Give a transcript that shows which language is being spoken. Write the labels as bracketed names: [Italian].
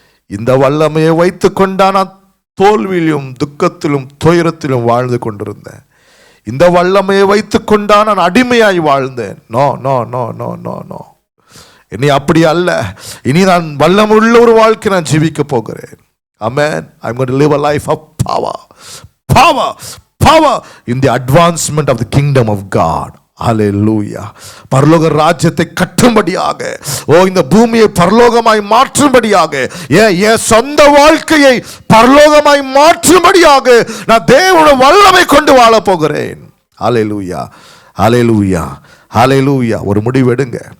[Tamil] இந்த வல்லமையை வைத்து கொண்டா நான் தோல்வியிலும் துக்கத்திலும் துயரத்திலும் வாழ்ந்து கொண்டிருந்தேன். இந்த வல்லமையை வைத்து கொண்டா நான் அடிமையாய் வாழ்ந்தேன். [English] No no no no no no. [Tamil] இனி அப்படி அல்ல. இனி நான் வல்லமுள்ள ஒரு வாழ்க்கை நான் ஜீவிக்க போகிறேன். [English] Amen. I'm going to live a life of power. Power. Power in the advancement of the kingdom of God. [Tamil] ஹல்லேலூயா. பரலோக ராஜ்யத்தை கட்டும்படியாக, இந்த பூமியை பரலோகமாய் மாற்றும்படியாக, என் சொந்த வாழ்க்கையை பரலோகமாய் மாற்றும்படியாக நான் தேவனுடைய வல்லமை கொண்டு வாழ போகிறேன். ஹல்லேலூயா. ஹல்லேலூயா. ஹல்லேலூயா. ஒரு முடிவெடுங்க.